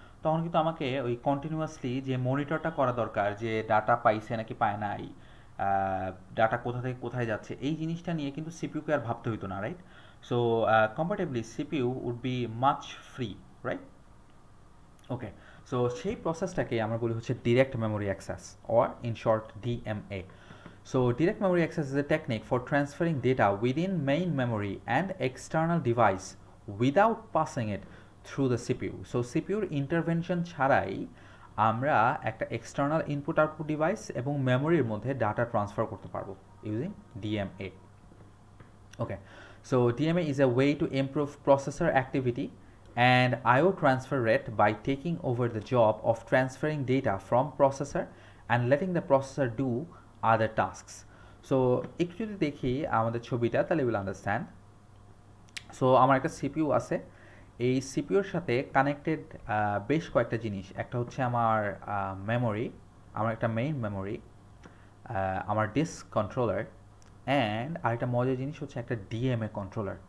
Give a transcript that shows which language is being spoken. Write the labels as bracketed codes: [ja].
[bn] তখন কিন্তু আমাকে ওই কন্টিনিউয়াসলি যে মনিটরটা করা দরকার, যে ডাটা পাইছে নাকি পায় নাই, ডাটা কোথা থেকে কোথায় যাচ্ছে, এই জিনিসটা নিয়ে কিন্তু সিপিইউকে আর ভাবতে হইতো না, right? [en] So comparatively CPU would be much free, right? [bn] Okay, so সেই প্রসেসটাকে আমরা বলি হচ্ছে direct memory access or in short DMA. [en] So direct memory access is a technique for transferring data within main memory and external device without passing it through the CPU. [bn] So CPU intervention ছাড়াই আমরা একটা [en] external input output device [bn] এবং মেমোরির মধ্যে data transfer করতে পারবো [en] using DMA. Okay, so DMA is a way to improve processor activity and IO transfer rate by taking over the job of transferring data from processor and letting the processor do other tasks. [bn] So একটু যদি দেখি আমাদের ছবিটা তাহলে [en] Will understand. [bn] So আমার একটা CPU আছে, এই সিপিইউর সাথে কানেক্টেড বেশ কয়েকটা জিনিস। একটা হচ্ছে আমার মেমোরি, আমার একটা মেইন মেমোরি, আমার ডিস্ক কন্ট্রোলার, অ্যান্ড আরেকটা মজার জিনিস হচ্ছে একটা ডিএমএ কন্ট্রোলার।